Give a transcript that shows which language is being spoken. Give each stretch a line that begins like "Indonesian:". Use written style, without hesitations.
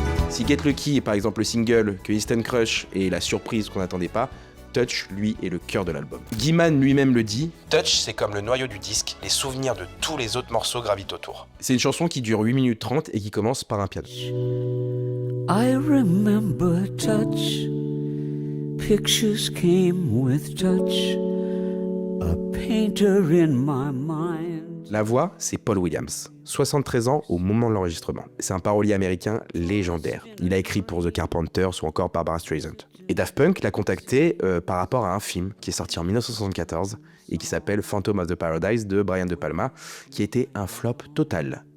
French: Si Get Lucky est par exemple le single, que Instant Crush est la surprise qu'on n'attendait pas, Touch, lui, est le cœur de l'album. Guyman lui-même le dit, Touch, c'est comme le noyau du disque, les souvenirs de tous les autres morceaux gravitent autour. C'est une chanson qui dure 8 minutes 30 et qui commence par un piano.
English: I remember touch, pictures came with touch, a painter in my mind.
French: La voix, c'est Paul Williams, 73 ans au moment de l'enregistrement. C'est un parolier américain légendaire. Il a écrit pour The Carpenters ou encore Barbra Streisand. Et Daft Punk l'a contacté par rapport à un film qui est sorti en 1974 et qui s'appelle Phantom of the Paradise de Brian De Palma, qui était un flop total.